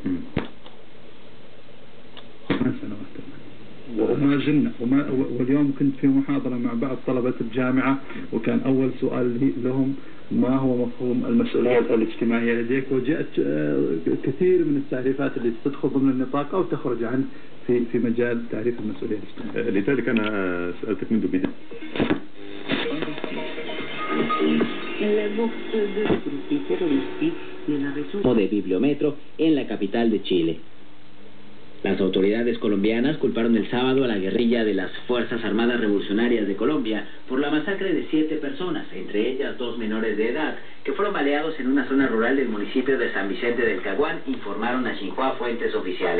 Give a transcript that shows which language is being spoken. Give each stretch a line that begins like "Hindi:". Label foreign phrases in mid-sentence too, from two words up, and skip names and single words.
Arabic: 8 سنوات وما زلنا واليوم كنت في محاضرة مع بعض طلبة الجامعة، وكان أول سؤال لهم ما هو مفهوم المسؤولية الاجتماعية لديك، وجاءت كثير من التعريفات اللي تدخل ضمن النطاق أو تخرج عنه في مجال تعريف المسؤولية الاجتماعية. لذلك أنا سألتك منذ بداية.
Spanish: de Bibliometro en la capital de Chile. Las autoridades colombianas culparon el sábado a la guerrilla de las Fuerzas Armadas Revolucionarias de Colombia por la masacre de 7 personas, entre ellas 2 menores de edad, que fueron baleados en una zona rural del municipio de San Vicente del Caguán, informaron a Xinhua fuentes oficiales.